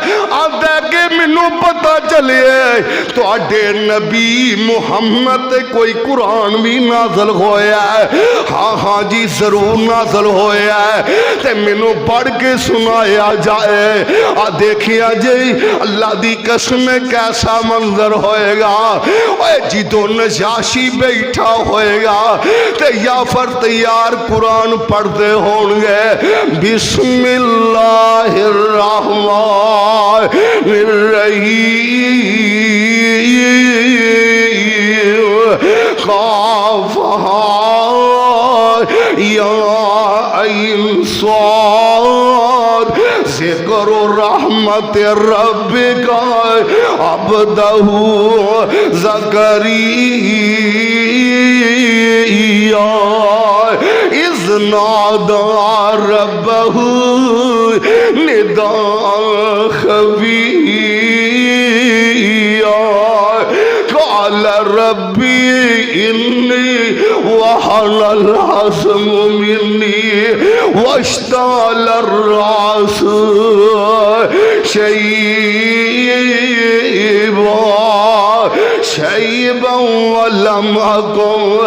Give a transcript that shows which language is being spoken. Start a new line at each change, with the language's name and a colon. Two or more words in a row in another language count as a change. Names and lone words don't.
Punjabi: کہ مینوں پتہ چلے تہاڈے نبی محمد کوئی قرآن بھی نازل ہویا ہے ہاں ہاں جی ضرور نازل ہویا ہے تے مینوں پڑھ کے سنایا جائے آ دیکھیا جی اللہ دی قسم کیسا منظر ہوئے گا اوئے جدوں نجاشی بیٹھا ہوئے گا تے یافر تیار قرآن پڑھتے ہوں گے
Arabic: بسم الله الرحمن الرحيم كاف يا عين صاد ذكر رحمت ربك عبده زكريا إذ نادى ربه نداء خفيا قال رب إني وهن العظم مني واشتعل الرأس شيبا ولم أكن